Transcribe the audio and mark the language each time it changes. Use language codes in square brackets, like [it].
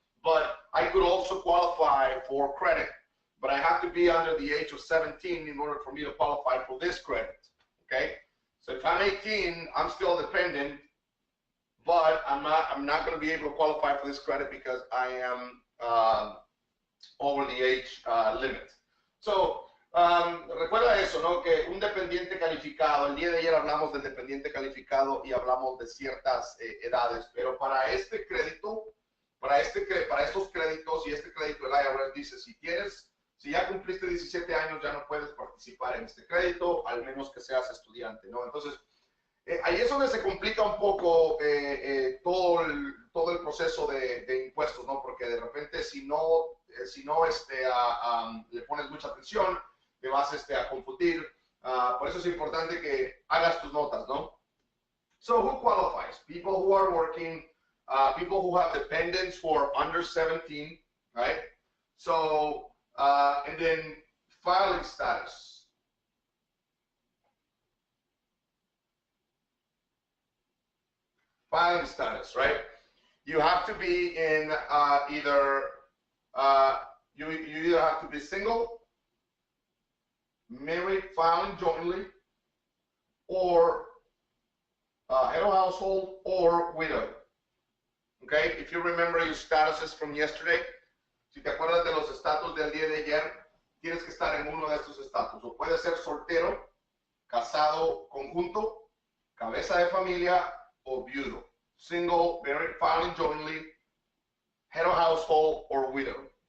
[en] But I could also qualify for credit, but I have to be under the age of 17 in order for me to qualify for this credit. Okay, so if I'm 18, I'm still dependent, but I'm not going to be able to qualify for this credit because I am over the age limit. [es] So recuerda eso, ¿no? Que un dependiente calificado, el día de ayer hablamos del dependiente calificado y hablamos de ciertas edades, pero para este crédito, para estos créditos y este crédito del IRS dice, si Si ya cumpliste 17 años, ya no puedes participar en este crédito, al menos que seas estudiante, ¿no? Entonces, ahí es donde se complica un poco todo el proceso de impuestos, ¿no? Porque de repente si no le pones mucha atención, te vas a confundir. Por eso es importante que hagas tus notas, ¿no? [en] So who qualifies? People who are working, people who have dependents who are under 17, right? So, and then filing status. Filing status, right? You have to be in you either have to be single, married, filing jointly, or head of household, or widow. Okay, if you remember your statuses from yesterday, [es] si te acuerdas de los estatus del día de ayer, tienes que estar en uno de estos estatus. O puede ser soltero, casado, conjunto, cabeza de familia, o viudo. [en] Single, married, filing jointly, head of household, or widow.